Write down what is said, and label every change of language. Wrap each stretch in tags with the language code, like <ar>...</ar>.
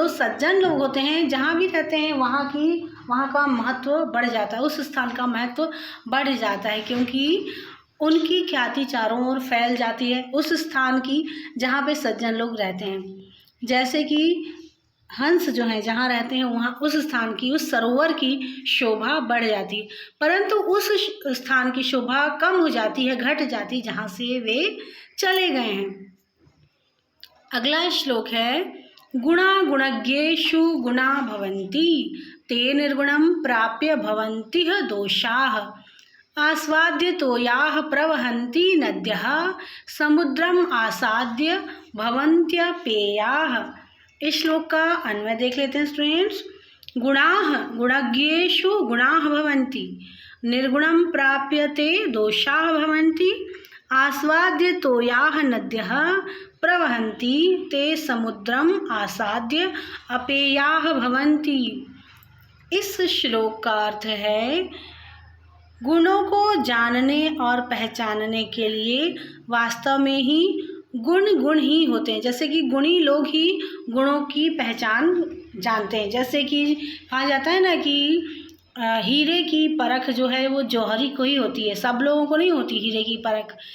<hi>जो सज्जन लोग होते हैं जहाँ भी रहते हैं वहाँ का महत्व बढ़ जाता है, उस स्थान का महत्व बढ़ जाता है, क्योंकि उनकी ख्याति चारों ओर फैल जाती है उस स्थान की जहाँ पे सज्जन लोग रहते हैं। जैसे कि हंस जो हैं जहाँ रहते हैं वहाँ उस स्थान की, उस सरोवर की शोभा बढ़ जाती है, परंतु उस स्थान की शोभा कम हो जाती है, घट जाती है जहाँ से वे चले गए हैं। अगला श्लोक है,</hi> <sa>गुणा गुणज्ञेषु गुणा भवन्ति ते निर्गुणं प्राप्य भवन्ति दोषाः आस्वाद्य तोयाः प्रवहन्ति नद्यः समुद्रम आसाद्य भवन्त्यपेयाः।</sa> <hi>इस श्लोक का अन्वय देख लेते हैं स्टूडेंट्स।</hi> <sa>गुणाः गुणज्ञेषु गुणाः भवन्ति निर्गुणं प्राप्य ते दोषाः भवन्ति आस्वाद्य तोयाः नद्यः प्रवहन्ति ते समुद्रम आसाद्य अपेयाः भवन्ति।</sa> <hi>इस श्लोक का अर्थ है, गुणों को जानने और पहचानने के लिए वास्तव में ही गुण ही होते हैं। जैसे कि गुणी लोग ही गुणों की पहचान जानते हैं। जैसे कि कहा जाता है ना कि हीरे की परख जो है वो जौहरी को ही होती है, सब लोगों को नहीं होती हीरे की परख।</hi>